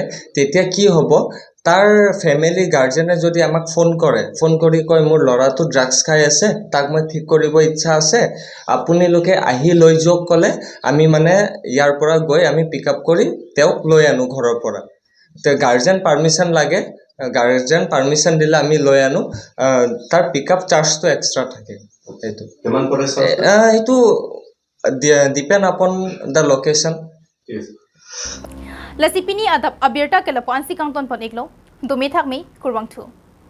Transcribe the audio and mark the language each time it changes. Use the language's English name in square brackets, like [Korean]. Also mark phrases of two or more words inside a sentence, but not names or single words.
[Assamese] তেতিয়া কি হ'ব তাৰ [English] family guardianে [Assamese] যদি আমাক ফোন কৰি কয় মোৰ লৰাটো ড্ৰাগছ খাই আছে তাক মই ঠিক কৰিব ইচ্ছা আছে আপুনি লোকে আহি লৈ যোক কলে আমি মানে ইয়াৰ পৰা গৈ আমি পিকআপ কৰি তেওঁক লৈ আনো ঘৰৰ পৰা তে [English] guardian permission [Assamese] লাগে [English] guardian permission [Assamese] দিলে আমি লৈ আনো তাৰ [English] pickup chargeটো extra [Assamese] থাকে এইটো কিমান পৰে [English] এইটো depend upon the location [Karbi] Lasipini adap abirta kelapuan si kangton paniglo, dumithak mi kurwang tu.